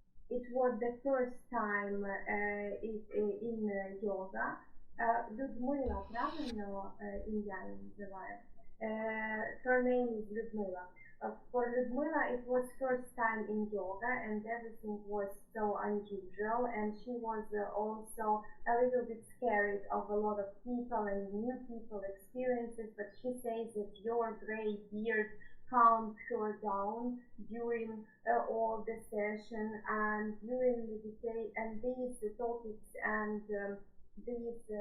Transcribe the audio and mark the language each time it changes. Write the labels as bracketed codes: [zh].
[en] It was the first time in yoga. [uk] Людмила, правильно ім'я я називаю? [en] Her name is Людмила. For Ludmila, it was first time in yoga, and everything was so unusual, and she was also a little bit scared of a lot of people and new people experiences, but she says that your gray beard calmed her down during all the session, and during meditation, and these topics and these